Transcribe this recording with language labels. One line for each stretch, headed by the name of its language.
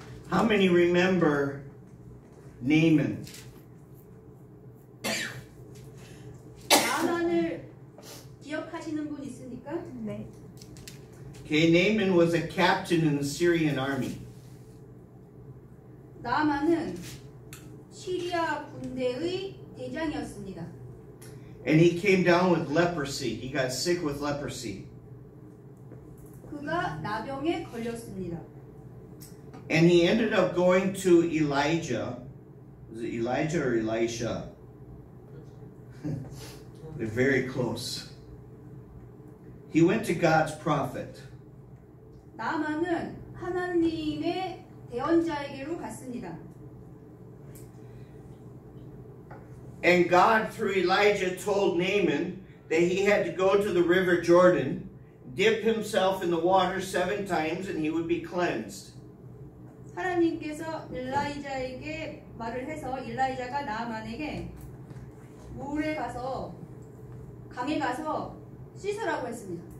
English: How many remember Naaman?
Korean: 나만을 기억하시는 분 있습니까? 네.
English: Okay, Naaman was a captain in the Syrian army.
Korean: 나만은 시리아 군대의 대장이었습니다.
English: And he came down with leprosy. He got sick with leprosy.
Korean: 그가 나병에 걸렸습니다.
English: And he ended up going to Elijah. Is it Elijah or Elisha? They're very close. He went to God's prophet.
Korean: 나만은 하나님의 대언자에게로 갔습니다.
English: And God, through Elijah, told Naaman that he had to go to the river Jordan, dip himself in the water 7 times, and he would be cleansed.
Korean: 하나님께서 일라이자에게 말을 해서 일라이자가 나만에게 물에 가서 강에 가서 씻으라고 했습니다.